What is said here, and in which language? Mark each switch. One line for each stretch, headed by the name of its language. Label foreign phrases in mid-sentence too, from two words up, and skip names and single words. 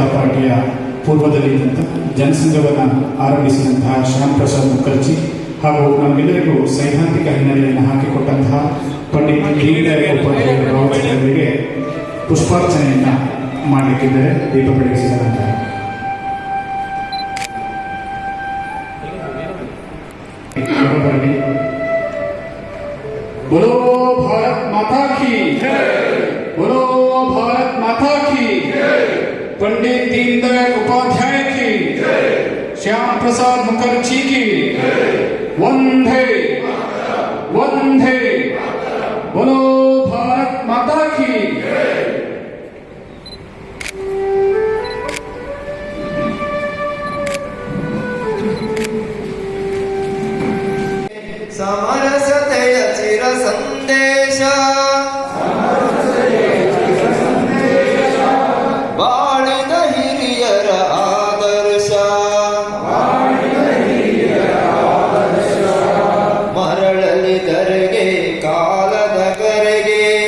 Kannada: ಪಾರ್ಟಿಯ ಪೂರ್ವದಲ್ಲಿದ್ದಂಥ ಜನಸಂಘವನ್ನು ಆರಂಭಿಸಿದಂತಹ ಶ್ಯಾಮ್ ಪ್ರಸಾದ್ ಮುಖರ್ಜಿ ಹಾಗೂ ನಮ್ಮೆಲ್ಲರಿಗೂ ಸೈದ್ಧಾಂತಿಕ ಹಿನ್ನೆಲೆಯನ್ನು ಹಾಕಿಕೊಟ್ಟಂತಹ ಪಂಡಿತ್ ದೀನ್ ದಯಾಳ್ ಉಪಾಧ್ಯಾಯ ಭಾವಚಿತ್ರಗಳಿಗೆ ಪುಷ್ಪಾರ್ಚನೆಯನ್ನು ಮಾಡಲಿಕ್ಕಿದ್ದಾರೆ. ದೀಪ ಬೆಳಗಿಸಿದ ನಂತರ
Hindi: बोलो भारत माता की बोलो भारत माता की पंडित दीनदयाल उपाध्याय की श्याम प्रसाद मुखर्जी की वंदे वंदे बोलो भारत माता की
Kannada: ಸಮರಸತೆಯ ಚಿರ ಸಂದೇಶ ಬಾಳಿದ ಹಿರಿಯರ ಆದರ್ಶ ಮರಳಲಿ ಕರೆಗೆ ಕಾಲದ ಕರೆಗೆ